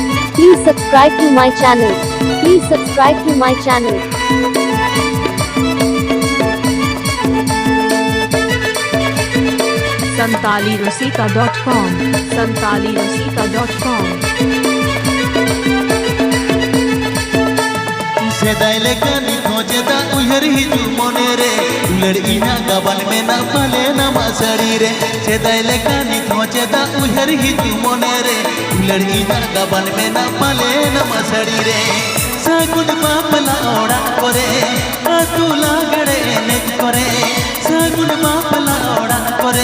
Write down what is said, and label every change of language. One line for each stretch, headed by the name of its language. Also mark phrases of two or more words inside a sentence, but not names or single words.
English: Please subscribe to my channel. Please subscribe to my channel. santalirosika.com santalirosika.com
Santali: सेदाय लेकानी खोजेदा उलर हिजू मने रे उलर इना गबन में ना पाले ना मासड़ी रे सेदाय लेकानी खोजेदा उलर हिजू मने रे उलर इना गबन में ना पाले ना मासड़ी रे सागुन बापला ओड़ा करे आतुला गड़े नेज करे सागुन बापला ओड़ा करे